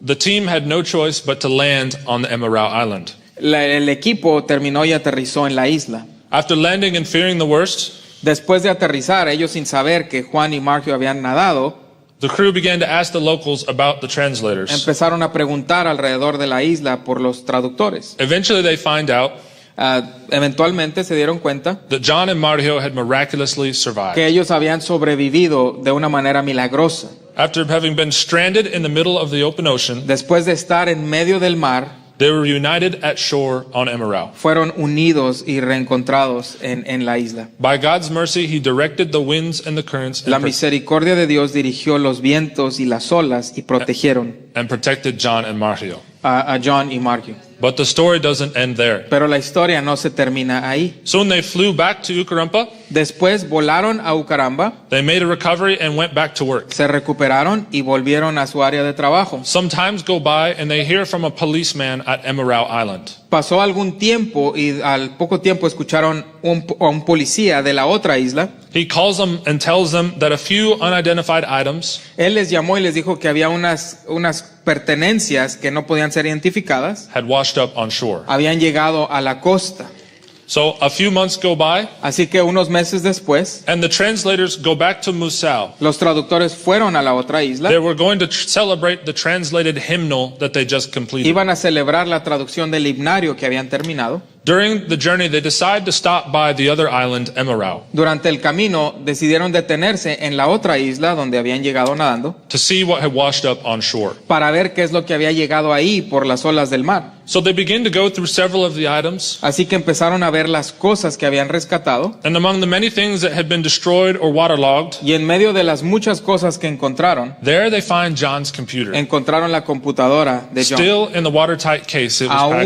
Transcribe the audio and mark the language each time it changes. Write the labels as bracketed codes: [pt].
[en] the team had no choice but to land on the Emerau Island. [es] el equipo terminó y aterrizó en la isla. [en] After landing and fearing the worst, [es] Después de aterrizar, ellos sin saber que Juan y Marco habían nadado, [en] the crew began to ask the locals about the translators. [es] empezaron a preguntar alrededor de la isla por los traductores. [en] Eventually, they find out [es] Eventualmente se dieron cuenta [en] that John and Mario had miraculously survived. [es] que ellos habían sobrevivido de una manera milagrosa. [en] After having been stranded in the middle of the open ocean, [es] Después de estar en medio del mar, [en] they were reunited at shore on Emerau. [es] fueron unidos y reencontrados en la isla. [en] By God's mercy, He directed the winds and the currents [es] La misericordia de Dios dirigió los vientos y las olas y protegieron [en] and protected John and Mario. [es] a John y Marco. [en] But the story doesn't end there. [es] Pero la historia no se termina ahí. [en] Soon they flew back to Ukarumpa. [es] Después volaron a Ucaramba, [en] They made a recovery and went back to work. [es] se recuperaron y volvieron a su área de trabajo. [en] Some times go by and they hear from a policeman at Emerau Island. [es] Pasó algún tiempo y al poco tiempo escucharon a un policía de la otra isla. [en] He calls them and tells them that a few unidentified items [es] Él les llamó y les dijo que había unas pertenencias que no podían ser identificadas, [en] had washed up on shore. [es] habían llegado a la costa. [en] So a few months go by [es] Así que unos meses después, [en] and the translators go back to Musau. [es] los traductores fueron a la otra isla. [en] They were going to celebrate the translated hymnal that they just completed. [es] Iban a celebrar la traducción del himnario que habían terminado. [en] During the journey, they decide to stop by the other island, Emerau, [es] Durante el camino decidieron detenerse en la otra isla donde habían llegado nadando [en] to see what had washed up on shore. [es] para ver qué es lo que había llegado ahí por las olas del mar. [en] So they begin to go through several of the items, [es] Así que empezaron a ver las cosas que habían rescatado [en] and among the many things that had been destroyed or waterlogged, [es] y en medio de las muchas cosas que encontraron, [en] there they find John's computer, [es] encontraron la computadora de John. [en] still in the watertight case it was packed